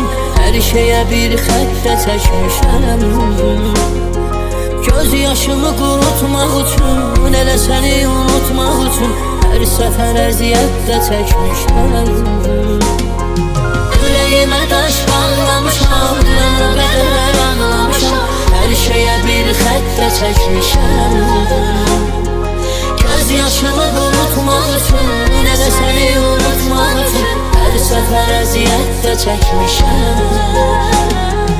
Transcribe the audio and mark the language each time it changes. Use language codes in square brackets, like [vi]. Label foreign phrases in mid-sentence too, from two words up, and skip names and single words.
[az] Her şeye bir xəttə çəkmişəm. [tr] Göz yaşımı kurutmak üçün, [az] elə səni unutmak üçün her sefer əziyyət də çəkmişəm. [tr] Yüreğime taş bağlamışam, dünen o kadar ağlamışam. [az] Her şeye bir xəttə çəkmişəm. [tr] Göz yaşımı kurutmak üçün, [az] elə səni unutmak üçün her sefer əziyyət də çəkmişəm.